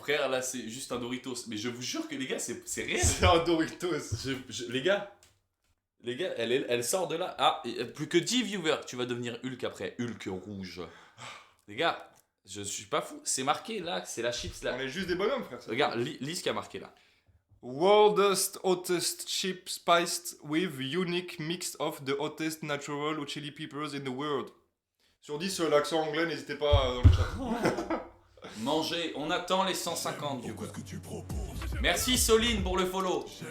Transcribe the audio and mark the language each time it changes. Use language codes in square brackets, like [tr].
[fr] Frère, là, c'est juste un Doritos. Mais je vous jure que les gars, c'est réel. C'est un Doritos. Les gars, elle sort de là. Ah, et plus que 10 viewers. Tu vas devenir Hulk après. Hulk rouge. Les gars, Je suis pas fou. C'est marqué là, c'est la chips là. On est juste des bonhommes, frère. Regarde, lis ce qu'il y a marqué là. [en] World's hottest chip spiced with unique mix of the hottest natural chili peppers in the world. [fr] Sur 10, l'accent anglais, n'hésitez pas dans le chat. Manger, on attend les 150 viewers. Merci Soline pour le follow.